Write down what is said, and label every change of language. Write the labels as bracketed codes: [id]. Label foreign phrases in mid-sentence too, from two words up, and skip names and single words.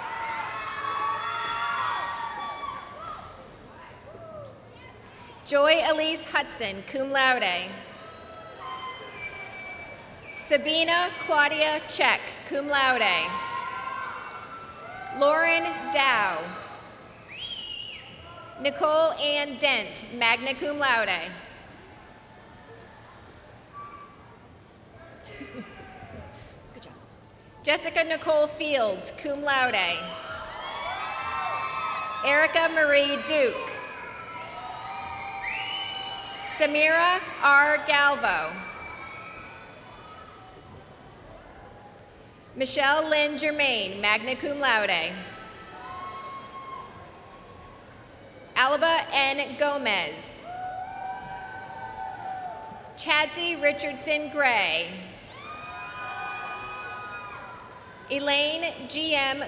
[en] Joy Elise Hudson, [la] cum laude. [en] Sabina Claudia Check, [la] cum laude. [en] Lauren Dow. Nicole Ann Dent, [la] magna cum laude. [en] Good job. Jessica Nicole Fields, [la] cum laude. [en] Erica Marie Duke. Samira R. Galvo. Michelle Lynn Germain, [la] magna cum laude. [en] Alba N. Gomez. Chadsey Richardson Gray. Elaine G.M.